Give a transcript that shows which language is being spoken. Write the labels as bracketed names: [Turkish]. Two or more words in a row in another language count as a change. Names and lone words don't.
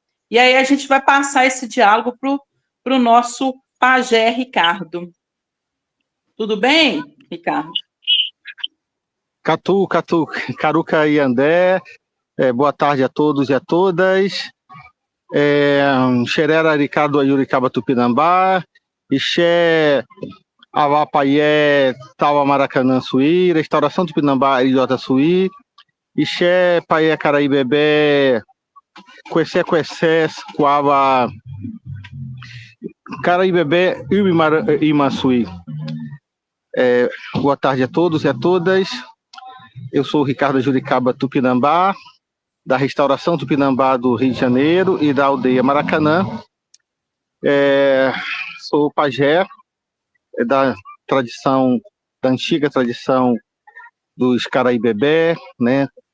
[Portuguese] E aí a gente vai passar esse diálogo para o nosso pajé Ricardo. Tudo bem, Ricardo? Catu, Caruca e Andé, boa tarde a todos e a todas. [Tupí] Xerera Ricardo Ayuricaba Tupinambá, Ixé Avapaié Taua Maracanã Suí, Restauração Tupinambá Ilhota Suí, Ixé Paié Caraíbebé, Cuecé Coaba Caraíbebé Imaçuí. [Portuguese] Boa tarde a todos e a todas. Eu sou o Ricardo Juricaba Tupinambá, da Restauração Tupinambá do Rio de Janeiro e da aldeia Maracanã. Sou pajé da antiga tradição dos Caraíbebé, né?